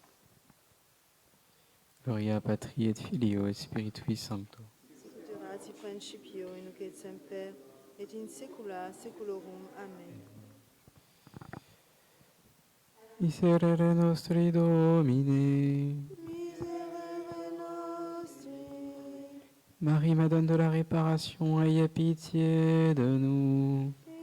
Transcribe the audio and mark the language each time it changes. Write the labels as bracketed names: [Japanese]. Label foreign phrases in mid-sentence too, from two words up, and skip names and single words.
[Latin] Gloria Patri et Filio et Spiritui Sancto. Sic ut erat sic principio, et nunc et semper, et in saecula saeculorum. Amen. Miserere nostri Domine. Miserere nostri. [French] Marie, Madame de la Réparation, ayez pitié de nous.